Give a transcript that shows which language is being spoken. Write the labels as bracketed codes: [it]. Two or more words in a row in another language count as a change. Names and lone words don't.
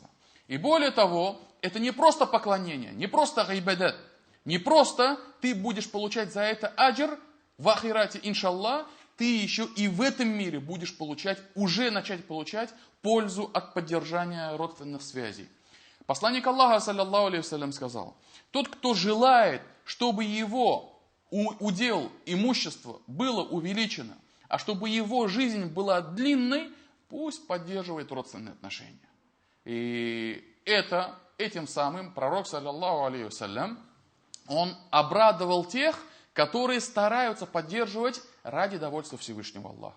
[ru] И более того, это не просто поклонение, не просто гайбадат, не просто ты будешь получать за это аджр в ахирате, иншаллах, ты еще и в этом мире будешь начать получать пользу от поддержания родственных связей. Посланник Аллаха, [ar] صلى الله عليه وسلم, [ru] сказал, тот, кто желает, чтобы его удел, имущество было увеличено, а чтобы его жизнь была длинной, пусть поддерживает родственные отношения. И этим самым пророк, [ar] صلى الله عليه وسلم, [ru] он обрадовал тех, которые стараются поддерживать ради довольства Всевышнего Аллаха.